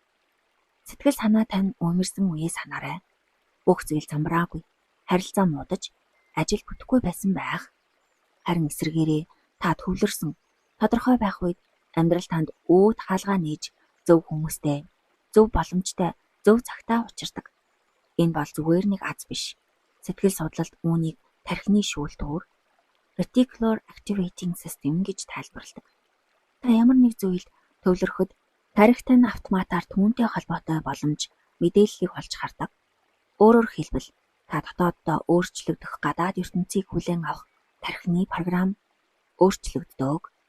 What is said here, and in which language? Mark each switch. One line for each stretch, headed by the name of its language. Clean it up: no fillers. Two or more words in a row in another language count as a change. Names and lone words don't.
Mongolian: Сэтгэл санаа тань өмөрсөн үеэ санаарай. Бүх зүйл замбраагүй, харилцаа муудаж, ажил бүтэхгүй байсан байх. Харин эсрэгээрээ та төвлөрсөн, тодорхой байх үед амьдрал танд өөд хаалгаа нээж зөв хүмүүстэй, зөв боломжтой, зөв цагтаа учирдаг. Энэ бол зүгээр нэг аз биш. Сэтгэл судлалд үүнийг тархины шүүлтүүр
English: reticular activating system
Mongolian: гэж тайлбарладаг. Та ямар нэг зүйлд төвлөрөхөд тархи тань автоматар түүнтэй холбоотой боломж мэдээллийг олж хардаг. Өөрөөр хэлбэл та дотооддоо өөрчлөгдөх гадаад ертөнцийг хүлээн авах тархины програм өөрчлөгддөг.